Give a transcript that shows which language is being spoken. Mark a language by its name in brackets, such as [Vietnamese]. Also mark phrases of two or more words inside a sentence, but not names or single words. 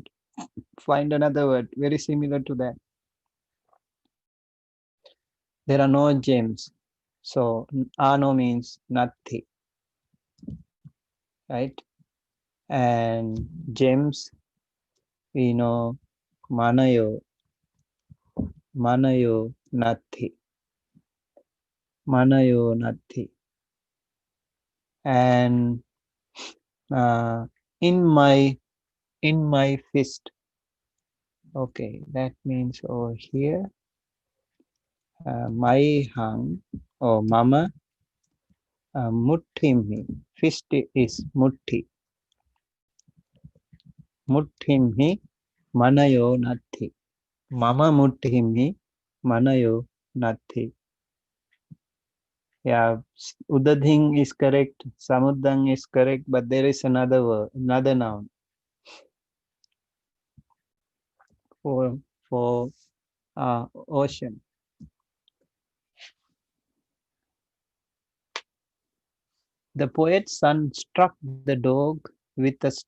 [English] Find another word very similar to that. There are no gems. So ano means nothing, right? And gems, we know [Pali] manayo, manayo nati, manayo nati. [English] And uh, in my fist. Okay, that means over here, my hang or [Pali] mama muthimhi. [English] Fist is [Pali] muthi. Muthimhi manayo nati. Mama muthimhi manayo nati. [English] Yeah, udadhing is correct. Samuddang is correct, but there is another word, another noun for ocean. The poet's son struck the dog with a stick.